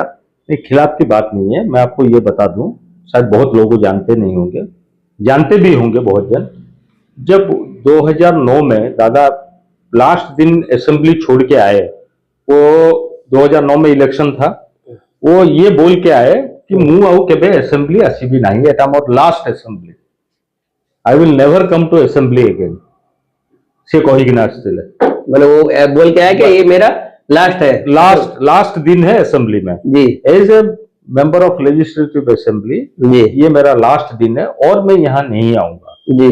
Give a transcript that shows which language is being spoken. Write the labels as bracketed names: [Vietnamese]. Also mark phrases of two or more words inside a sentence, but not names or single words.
[Hindi] नहीं, खिलाफ की बात नहीं है। मैं आपको ये बता दूं, शायद बहुत लोग जानते नहीं होंगे, जानते भी होंगे बहुत जन। जब 2009 में दादा लास्ट दिन असेंबली छोड़ के आए, वो 2009 में इलेक्शन था, वो ये बोल के आए कि [Odia] ମୁଁ ଆଉ କେବେ असेंबली ଆସିବି ନାହିଁ, ଏଟା ମୋର लास्ट असेंबली, [English] I will never come to assembly again, [Odia] ସେ କହିକିନା ଆସିଲେ। [Hindi] मतलब वो बोल के आया कि ये मेरा लास्ट है, लास्ट दिन है असेंबली में जी। [English] As a member of Legislative Assembly [Hindi] जी, ये मेरा लास्ट दिन है और मैं यहाँ नहीं आऊंगा जी।